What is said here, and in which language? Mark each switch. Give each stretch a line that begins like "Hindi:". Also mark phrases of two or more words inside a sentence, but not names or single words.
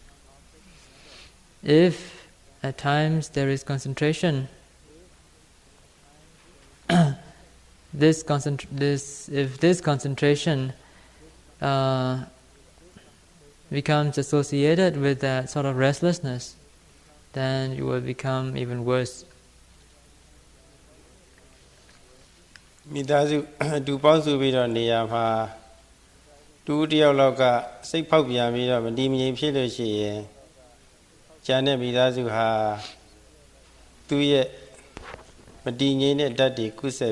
English: If at times there is concentration, if this concentration becomes associated with that sort of restlessness, then you will become even worse.
Burmese: မိသားစုတူပေါင်းစုပြီးတော့နေရာမှာတူတယောက်လောက်ကစိတ်ဖောက်ပြန်ပြီးတော့မတည်မငြိမ်ဖြစ်လို့ ရှိရင်ကျန်တဲ့မိသားစုဟာသူ့ရဲ့မတည်ငြိမ်တဲ့ဓာတ်တွေကုဆက်